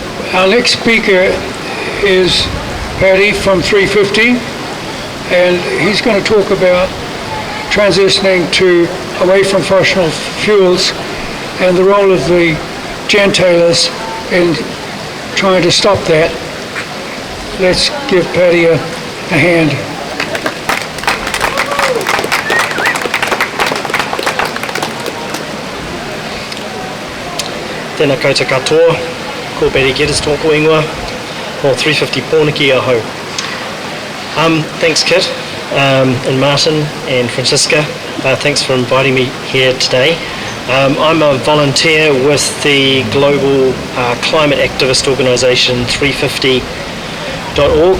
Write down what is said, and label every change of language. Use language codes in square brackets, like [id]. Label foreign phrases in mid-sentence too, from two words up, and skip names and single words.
[en] Our next speaker is Paddy from 350, and he's going to talk about transitioning away from fossil fuels and the role of the gentailers in trying to stop that. Let's give Paddy a hand. [mi] Tēnā koutou katoa, ko Geddes tōku ingoa, o 350 Pōneke aho. [en] Thanks Kit, and Martin and Francisca, thanks for inviting me here today. I'm a volunteer with the global climate activist organisation 350.org.